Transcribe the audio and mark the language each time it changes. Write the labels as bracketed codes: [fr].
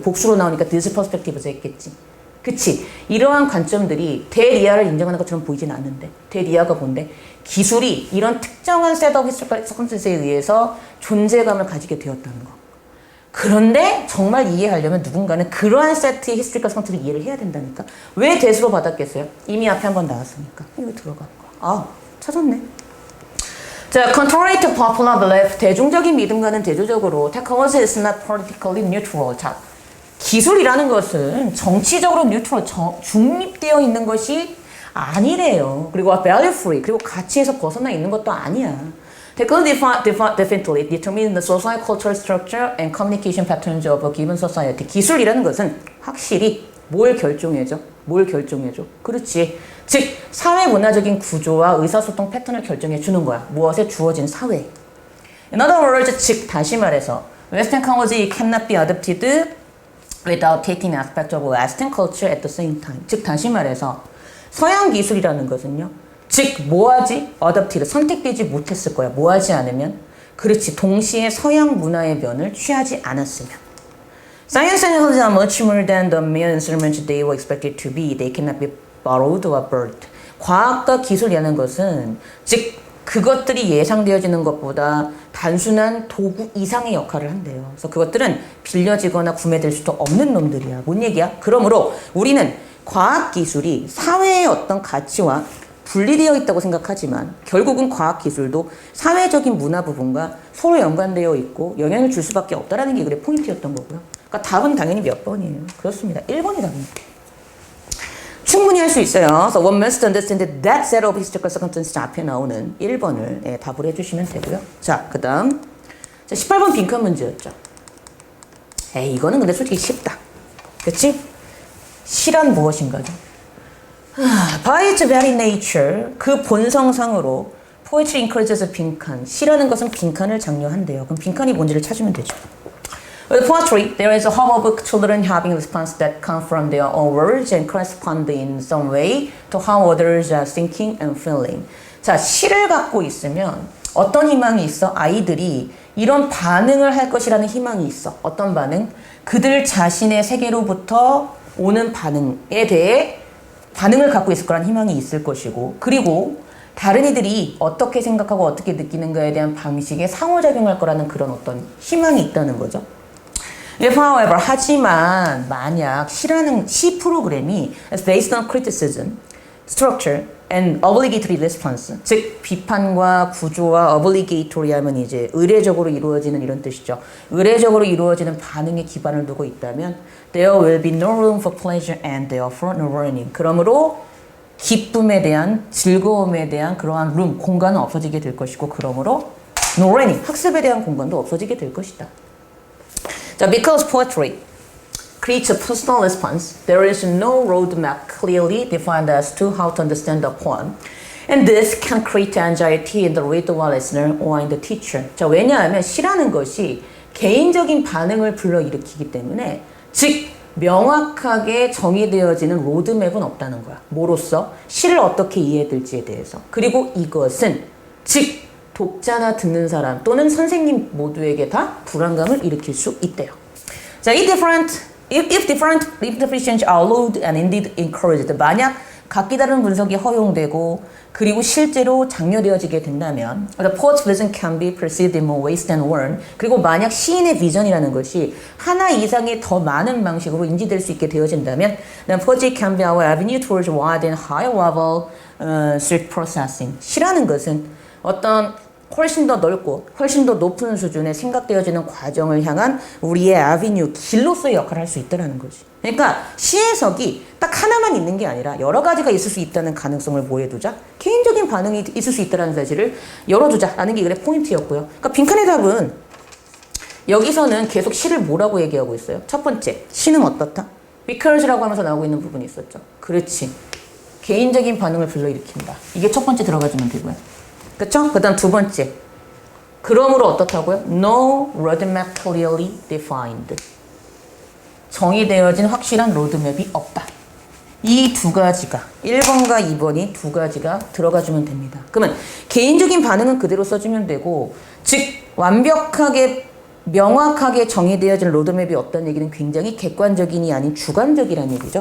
[ko] 복수로 나오니까 [en] this perspective [ko] 에서 했겠지. 그치? 이러한 관점들이 대리아를 인정하는 것처럼 보이진 않는데 대리아가 뭔데? 기술이 이런 특정한 셋업 서컴스턴스에 의해서 존재감을 가지게 되었다는 거. 그런데 정말 이해하려면 누군가는 그러한 세트의 히스토리컬 서컴스턴스를 이해를 해야 된다니까. 왜 대수로 받았겠어요? 이미 앞에 한번 나왔으니까. 이거 들어가는 거야. 아, 찾았네. [en] 자, contrary to popular belief, [ko] 대중적인 믿음과는 대조적으로 [en] technology is not politically neutral. [ko] 자, 기술이라는 것은 정치적으로 뉴트럴, 중립되어 있는 것이 아니래요. 그리고 [en] value free, [ko] 그리고 가치에서 벗어나 있는 것도 아니야. [en] Technology definitely determine the social cultural structure and communication patterns of a given society. [ko] 기술이라는 것은 확실히 뭘 결정해줘? 뭘 결정해줘? 그렇지. 즉, 사회 문화적인 구조와 의사소통 패턴을 결정해 주는 거야. 무엇에 주어진 사회. [en] In other words, [ko] 즉, 다시 말해서 [en] Western technology cannot be adopted without taking aspect of Western culture at the same time. [ko] 즉, 다시 말해서 서양 기술이라는 것은요. 즉, 뭐하지? adopted, 선택되지 못했을 거야. 뭐하지 않으면? 그렇지. 동시에 서양 문화의 면을 취하지 않았으면. [en] Science and technology are much more than the mere instruments they were expected to be. They cannot be borrowed or birthed. [ko] 과학과 기술이라는 것은 즉 그것들이 예상되어지는 것보다 단순한 도구 이상의 역할을 한대요. 그래서 그것들은 빌려지거나 구매될 수도 없는 놈들이야. 뭔 얘기야? 그러므로 우리는 과학기술이 사회의 어떤 가치와 분리되어 있다고 생각하지만 결국은 과학기술도 사회적인 문화 부분과 서로 연관되어 있고 영향을 줄 수밖에 없다는 게 그래 포인트였던 거고요. 그러니까 답은 당연히 몇 번이에요? 그렇습니다. 1번이 답입니다. 충분히 할 수 있어요. [en] So one must understand that set of historical circumstances [ko] 앞에 나오는 1번을 답을 해주시면 되고요. 자, 그 다음 18번 빈칸 문제였죠. 에이, 이거는 근데 솔직히 쉽다. 그치? 시란 무엇인가죠? [en] By its very nature, [ko] 그 본성상으로 [en] poetry encourages 빈칸. [ko] 시라는 것은 빈칸을 장려한대요. 그럼 빈칸이 뭔지를 찾으면 되죠. [en] With poetry, there is a hope of children having responses that come from their own words and correspond in some way to how others are thinking and feeling. [ko] 자, 시를 갖고 있으면 어떤 희망이 있어? 아이들이 이런 반응을 할 것이라는 희망이 있어. 어떤 반응? 그들 자신의 세계로부터 오는 반응에 대해 반응을 갖고 있을 거란 희망이 있을 것이고, 그리고 다른 이들이 어떻게 생각하고 어떻게 느끼는가에 대한 방식에 상호작용할 거라는 그런 어떤 희망이 있다는 거죠. [en] If, however, [ko] 하지만 만약 시라는 시 프로그램이 [en] is based on criticism, structure, and obligatory response, [ko] 즉 비판과 구조와 obligatory 하면 이제 의례적으로 이루어지는 이런 뜻이죠. 의례적으로 이루어지는 반응에 기반을 두고 있다면 [en] there will be no room for pleasure and therefore no learning. [ko] 그러므로 기쁨에 대한 즐거움에 대한 그러한 room, 공간은 없어지게 될 것이고 그러므로 [en] no learning, [ko] 학습에 대한 공간도 없어지게 될 것이다. [en] 자, because poetry creates a personal response, there is no roadmap clearly defined as to how to understand the poem. And this can create anxiety in the reader or listener or in the teacher. [ko] 자, 왜냐하면 시라는 것이 개인적인 반응을 불러일으키기 때문에 즉 명확하게 정의되어지는 로드맵은 없다는 거야. 뭐로써? 시를 어떻게 이해될지에 대해서. 그리고 이것은 즉 독자나 듣는 사람 또는 선생님 모두에게 다 불안감을 일으킬 수 있대요. [en] 자, if different interpretations are allowed and indeed encouraged, [ko] 만약 각기 다른 분석이 허용되고 그리고 실제로 장려되어지게 된다면 [en] the poet's vision can be perceived in more ways than one. [ko] 그리고 만약 시인의 비전이라는 것이 하나 이상의 더 많은 방식으로 인지될 수 있게 되어진다면 [en] then poetry can be our avenue towards wide and high level street processing. [ko] 시라는 것은 어떤 훨씬 더 넓고 훨씬 더 높은 수준의 생각되어지는 과정을 향한 우리의 아비뉴, 길로서의 역할을 할 수 있다는 거지. 그러니까 시해석이 딱 하나만 있는 게 아니라 여러 가지가 있을 수 있다는 가능성을 뭐해두자? 개인적인 반응이 있을 수 있다는 사실을 열어두자라는 게 이글의 포인트였고요. 그러니까 빈칸의 답은 여기서는 계속 시를 뭐라고 얘기하고 있어요? 첫 번째, 시는 어떻다? because라고 하면서 나오고 있는 부분이 있었죠. 그렇지. 개인적인 반응을 불러일으킨다. 이게 첫 번째 들어가주면 되고요. 그쵸? 그 다음 두 번째. 그러므로 어떻다고요? [en] No roadmap clearly defined. [ko] 정의되어진 확실한 로드맵이 없다. 이 두 가지가 1번과 2번이 두 가지가 들어가주면 됩니다. 그러면 개인적인 반응은 그대로 써주면 되고 즉 완벽하게 명확하게 정의되어진 로드맵이 없다는 얘기는 굉장히 객관적인이 아닌 주관적이라는 얘기죠.